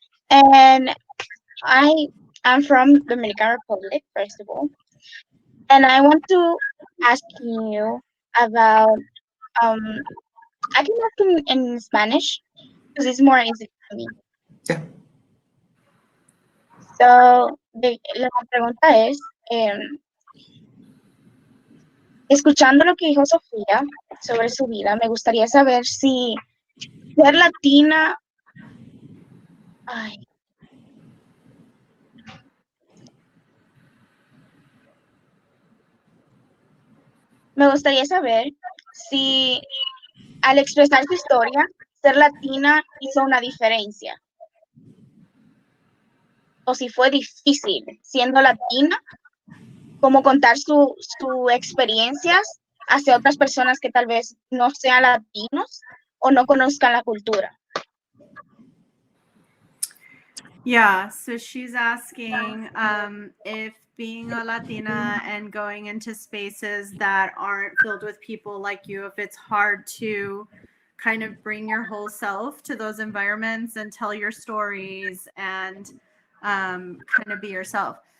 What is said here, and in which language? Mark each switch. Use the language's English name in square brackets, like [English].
[English] And I am from Dominican Republic, first of all. And I want to ask you about, um, I can ask in Spanish because it's more easy for me. Yeah. [Spanish] So, la pregunta es, escuchando lo que dijo Sofía sobre su vida, me gustaría saber si ser latina, ay, me gustaría saber si al expresar su historia, ser latina hizo una diferencia. O si fue difícil siendo latina, como contar sus experiencias hacia otras personas que tal vez no sean latinos o no conozcan la cultura. [English] Yeah, so she's asking if being a Latina and going into spaces that aren't filled with people like you, if it's hard to kind of bring your whole self to those environments and tell your stories and kind of be yourself.